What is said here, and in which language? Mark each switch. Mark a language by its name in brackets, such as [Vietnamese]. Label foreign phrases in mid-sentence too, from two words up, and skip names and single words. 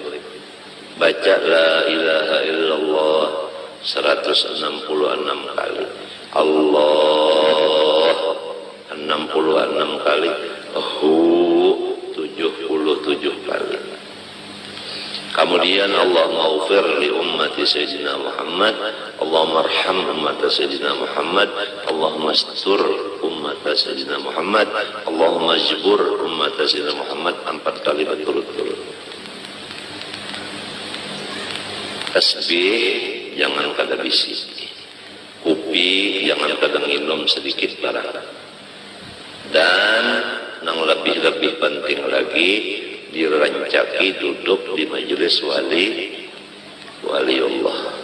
[Banjar] Baca [Arabic] لا إله إلا الله [Banjar] 166 kali. Allah 66 kali. Hu 77 kali. [Arabic] Kemudian اللهم اغفر لأمة سيدنا محمد. اللهم ارحم أمة سيدنا محمد. اللهم استر أمة سيدنا محمد. اللهم اجبر أمة سيدنا محمد [Banjar] 4 kali berturut-turut. Tasbih jangan kada bisi. Kopi jangan kada minum sedikit barang. Dan yang lebih penting lagi, dirancaki duduk di majelis waliullah.